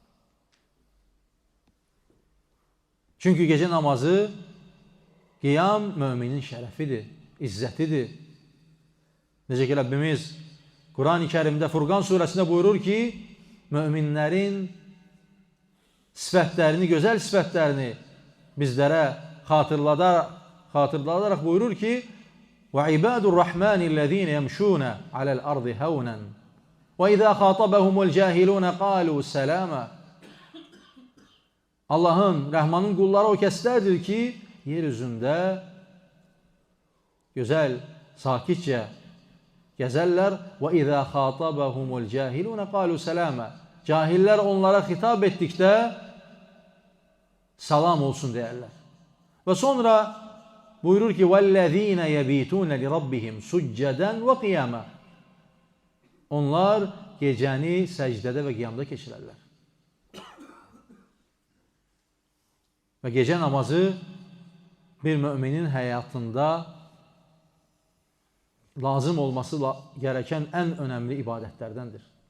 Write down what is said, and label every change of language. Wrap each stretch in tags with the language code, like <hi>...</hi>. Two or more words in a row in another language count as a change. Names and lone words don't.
<az>Çünki gece namazı qiyam müminin şərəfidir, izzətidir. Necə ki Rəbbimiz Quran-ı Kərimdə Furqan surəsində buyurur ki, müminlərin sifətlərini, gözəl sifətlərini bizlərə xatırladaraq buyurur ki,</az> <ar>وَعِبَادُ الرَّحْمَنِ الَّذ۪ينَ يَمْشُونَ عَلَى الْأَرْضِ هَوْنًا وَإِذَا خَاطَبَهُمُ الْجَاهِلُونَ قَالُوا سَلَامًا.</ar> <az>Allah'ın, Rahman'ın qulları o kəslərdir ki, yeryüzündə gözəl, sakitcə gəzərlər.</az> <ar>وَإِذَا خَاطَبَهُمُ الْجَاهِلُونَ قَالُوا سَلَامًا.</ar> <az>Cahillər onlara xitab etdikdə salam olsun deyərlər. Və sonra buyurur ki</az> <ar>وَالَّذ۪ينَ يَب۪يتُونَ لِرَبِّهِمْ سُجَّدًا وَقِيَامًا.</ar> <az>Onlar gecəni səcdədə və qiyamda keçirərlər. Və gecə namazı bir müminin həyatında</az> <tr>lazım olması gereken en önemli ibadetlerdendir.</tr>